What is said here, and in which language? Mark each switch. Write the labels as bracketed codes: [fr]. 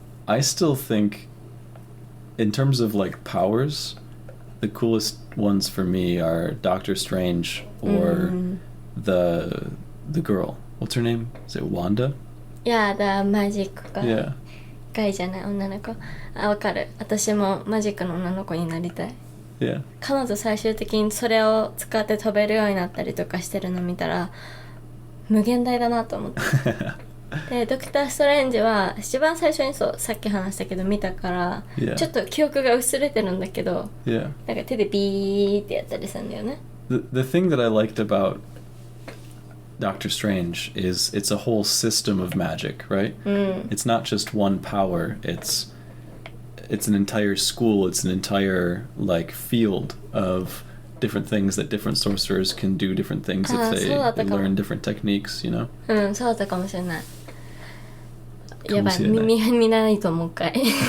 [en] I still think, in terms of like powers, the coolest ones for me are Doctor Strange or the girl. What's her name? Is it Wanda? Yeah, the magic か。 Yeah. [ja] ガイじゃない女の子。あ、わかる。私もマジックの女の子になりたい。 [en] Yeah. [ja] 彼女最終的にそれを使って飛べるようになったりとかしてるの見たら無限大だなと思って。でドクター・ストレンジは一番最初にそうさっき話したけど見たから、 [en] Yeah. [ja] ちょっと記憶が薄れてるんだけど、 [en] Yeah. [ja] なんか手でビーってやったりするんだよね。 [en] The thing that I liked about Doctor Strange is it's a whole system of magic, right? It's not just one power. It's an entire school. It's an entire like field of different things that different sorcerers can do different things if they learn different techniques, you know? [ja] うん、そうだったかもしれない。やばい、見ないともう一回。